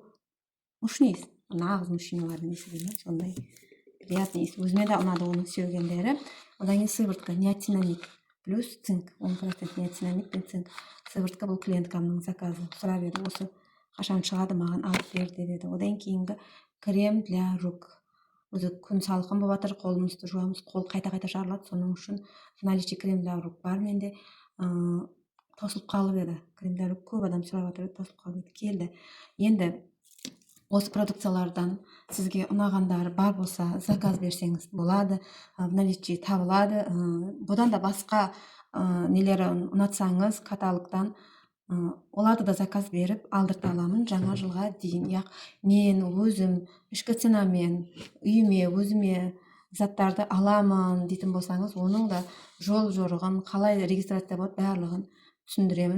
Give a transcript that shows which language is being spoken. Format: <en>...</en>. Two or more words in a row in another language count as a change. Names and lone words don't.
<kk>Мушный иіс, нағыз мужчиналардың иісі деймін, сондай приятный иіс. Өзіме де ұнады оның сеугендері. Одан кейін</kk> <ru>сыворотка неоцинамид плюс цинк,</ru> <kk>10% неоцинамид пен цинк. Сыворотка бұл клиенткамның заказы. Сұрап еді, осы қашан шығады маған алып бер деп еді. Одан кейінгі</kk> <ru>крем для рук.</ru> <kk>Өзі күн салқын болып жатыр, қолымызды жуамыз, қол қайта-қайта жарылады. Соның үшін</kk> <ru>в наличии крем для рук</ru> <kk>бар менде. Тосылып қалып еді.</kk> <ru>Крем для рук</ru> <kk>көп адам сұрап жатыр, тосылып қалып еді. Келді. Енді осы продукциялардан сізге ұнағандар бар болса, заказ берсеңіз болады.</kk> <ru>В наличии</ru> <kk>табылады. Бұдан да басқа нелері ұнатсаңыз каталогтан оларды да заказ беріп алдырта аламын жаңа жылға дейін. Мен өзім ішкі ценамен үйіме өзіме заттарды аламын дейтін болсаңыз, оның да жол жорығын, қалай регистрация болады барлығын түсіндіремін.</kk>